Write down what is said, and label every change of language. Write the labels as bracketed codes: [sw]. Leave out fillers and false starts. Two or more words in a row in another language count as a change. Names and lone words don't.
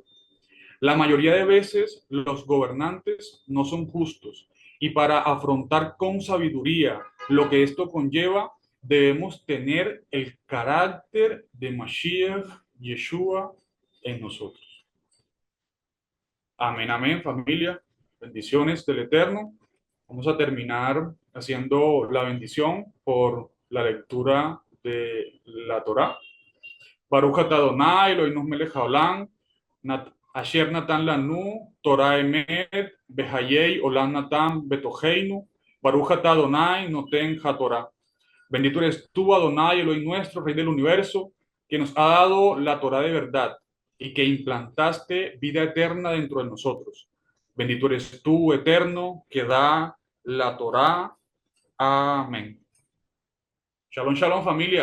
[es] La mayoría de veces los gobernantes no son justos y para afrontar con sabiduría lo que esto conlleva, debemos tener el carácter de Mashiach, Yeshua, en nosotros. Amén, amén, familia. Bendiciones del Eterno. Vamos a terminar haciendo la bendición por la lectura de la Torá. [he] ברוך אתה אדוני, אלוהינו מלך העולם, אשר נתן לנו, תורת אמת, וחיי עולם נטע בתוכנו, ברוך אתה אדוני, נותן התורה. [es] Bendito eres tú, Adonai, Elohim nuestro, Rey del universo, que nos ha dado la Torah de verdad y que implantaste vida eterna dentro de nosotros. Bendito eres tú, eterno, que da la Torah. Amén. [he] שלום, שלום, [es] familia.